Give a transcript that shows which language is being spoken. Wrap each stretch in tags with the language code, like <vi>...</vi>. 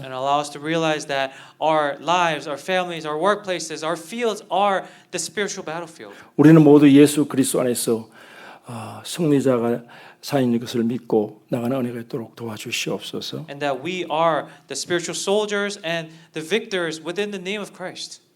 <en>And allow us to realize that our lives, our families, our workplaces, our fields are the spiritual battlefield.</en> <ko>우리는 모두 예수 그리스도 안에서 승리자가 사인 것을 믿고 나가는 은혜가 있도록 도와주시옵소서.</ko> <en>And that we are the spiritual soldiers and the victors within the name of Christ.</en>